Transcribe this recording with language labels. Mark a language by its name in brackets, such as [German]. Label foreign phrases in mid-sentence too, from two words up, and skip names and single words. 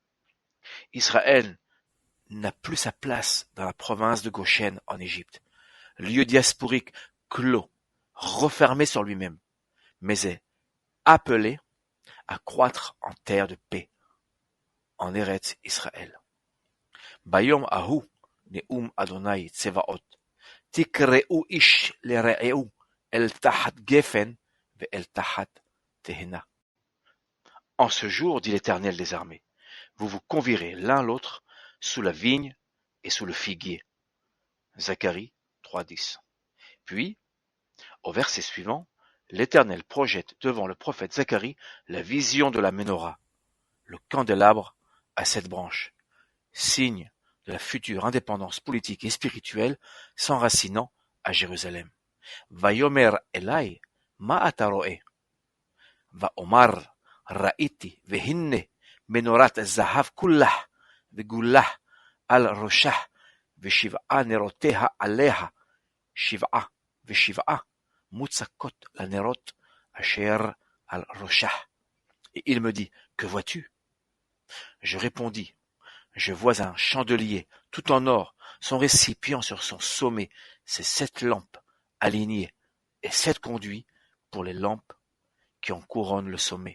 [French] Israël n'a plus sa place dans la province de Goshen en Égypte, lieu diasporique clos, refermé sur lui-même, mais est appelé à croître en terre de paix, en Eretz Israël. [Hebrew] ביום ההוא נאם אדני צבאות תקראו איש לרעהו אל תחת גפן ואל תחת תאנה. [French] En ce jour, dit l'Éternel des armées, vous vous convierez l'un l'autre sous la vigne et sous le figuier. Zacharie 3,10. Puis, au verset suivant, l'Éternel projette devant le prophète Zacharie la vision de la Ménorah, le candélabre à 7 branches, signe de la future indépendance politique et spirituelle s'enracinant à Jérusalem. [Hebrew] ויאמר אלי מה אתה ראה ואמר ראיתי והנה מנורת זהב כלה וגלה על ראשה ושבעה נרתיה עליה שבעה ושבעה מוצקות לנרות אשר על ראשה. [French] Et il me dit, que vois-tu? Je répondis, je vois un chandelier tout en or, son récipient sur son sommet, ses 7 lampes alignées et 7 conduits pour les lampes qui en couronnent le sommet.